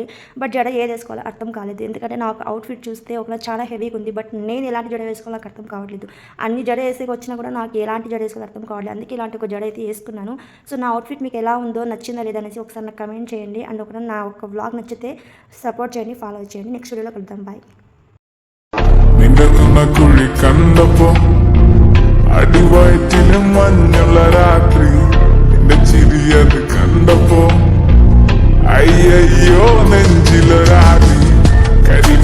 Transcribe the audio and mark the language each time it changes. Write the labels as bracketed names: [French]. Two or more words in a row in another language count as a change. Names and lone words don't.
[Telugu] బట్ జడ ఏది వేసుకోవాలి అర్థం కాలేదు, ఎందుకంటే నాకు అవుట్ఫిట్ చూస్తే చాలా హెవీగా ఉంది. బట్ నేను ఎలాంటి జడ వేసుకోవాలో నాకు అర్థం కావట్లేదు. అన్ని జడ వేసేకి వచ్చినా కూడా నాకు ఎలాంటి జడ వేసుకోవాలో అర్థం కావట్లేదు. అందుకే ఇలాంటి ఒక జడ అయితే వేసుకున్నాను. సో నా అవుట్ఫిట్ మీకు ఎలా ఉందో, నచ్చిందా లేదనేసి ఒకసారి నాకు కమెంట్ చేయండి. అండ్ నా ఒక వ్లాగ్ నచ్చితే సపోర్ట్ చేయండి, ఫాలో చేయండి. నెక్స్ట్ వీడియోలో కలుద్దాం. బాయ్. [Malayalam] നിന്ന കുഴി കണ്ടപ്പോ അടിവയറ്റിന് മഞ്ഞുള്ള രാത്രി നിന്റെ ചിരിയത് കണ്ടപ്പോ അയ്യോ നെഞ്ചിലൊരാ